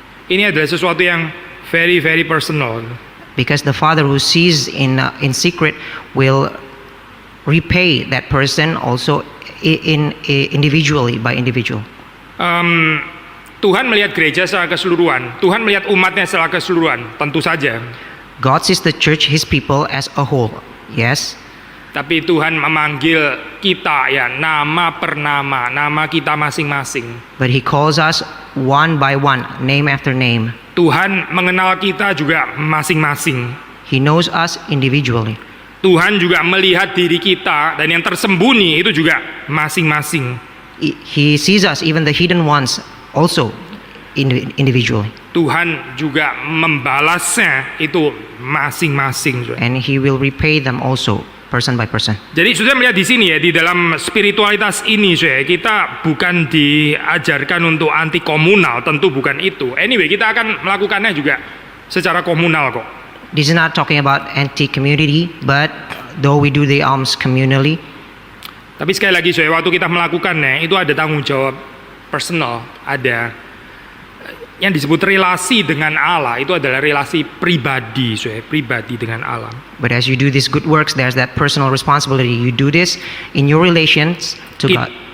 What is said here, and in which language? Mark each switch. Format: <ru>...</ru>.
<id>Ini adalah sesuatu yang</id> <en>very very personal. Because the Father who sees in secret will repay that person also individually by individual.</en> <id>Tuhan melihat gereja secara keseluruhan. Tuhan melihat umatnya secara keseluruhan. Tentu saja.</id> <en>God sees the church, His people as a whole. Yes.</en> <id>Tapi Tuhan memanggil kita ya nama per nama, nama kita masing-masing.</id> <en>But He calls us one by one, name after name.</en> <id>Tuhan mengenal kita juga masing-masing.</id> <en>He knows us individually.</en> <id>Tuhan juga melihat diri kita dan yang tersembunyi itu juga masing-masing.</id> <en>He sees us, even the hidden ones, also individually.</en> <id>Tuhan juga membalasnya itu masing-masing.</id> <en>And He will repay them also, person by person.</en> <id>Jadi sudah melihat di sini ya, di dalam spiritualitas ini kita bukan diajarkan untuk anti komunal, tentu bukan itu. Anyway, kita akan melakukannya juga secara komunal kok.</id> <en>This is not talking about anti-community, but though we do the alms communally.</en> <id>Tapi sekali lagi waktu kita melakukannya itu ada tanggung jawab personal, ada yang disebut relasi dengan Allah, itu adalah relasi pribadi, pribadi dengan Allah.</id> <en>But as you do these good works, there's that personal responsibility. You do this in your relations to God.</en>